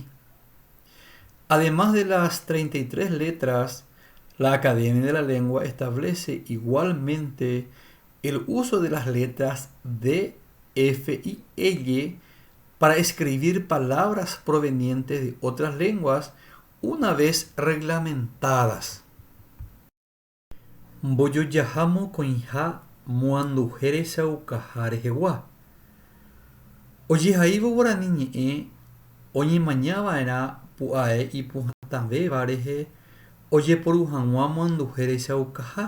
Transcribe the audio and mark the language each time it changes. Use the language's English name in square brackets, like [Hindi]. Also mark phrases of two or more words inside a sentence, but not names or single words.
[Spanish] Además de las 33 letras, la Academia de la Lengua establece igualmente el uso de las letras D, F y L para escribir palabras provenientes de otras lenguas una vez reglamentadas. [Guarani] Mbojojaha mokõi ha moanduhere chaukaha rehegua. Ojehaívo guarani ñe'ẽ oñemañava'erã pu'ae ipuhãtavéva rehe ojeporu hag̃ua moanduhere chaukaha.